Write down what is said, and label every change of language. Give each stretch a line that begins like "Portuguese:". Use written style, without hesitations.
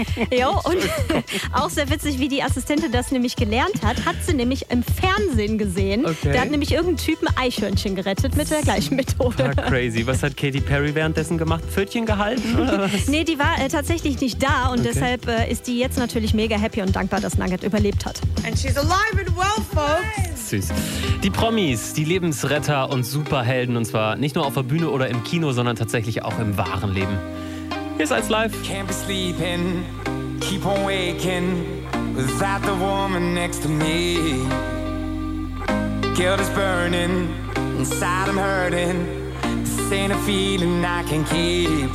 German: Jo, und auch sehr witzig, wie die Assistentin das nämlich gelernt hat, hat sie nämlich im Fernsehen gesehen. Okay. Der hat nämlich irgendeinen Typen Eichhörnchen gerettet mit der gleichen Methode.
English: Crazy.
German: Was hat Katy Perry währenddessen gemacht? Pfötchen gehalten? Nee, die war tatsächlich nicht da und deshalb ist die jetzt natürlich mega happy und dankbar, dass Nugget überlebt hat.
English: And she's alive and well, folks.
German: Süß. Die Promis, die Lebensretter und Superhelden und zwar nicht nur auf der Bühne oder im Kino, sondern tatsächlich auch im wahren Leben. Hier ist 1Live.
English: Can't be sleeping, keep on waking without the woman next to me. Guilt is burning, inside I'm hurting. This ain't a feeling I can keep.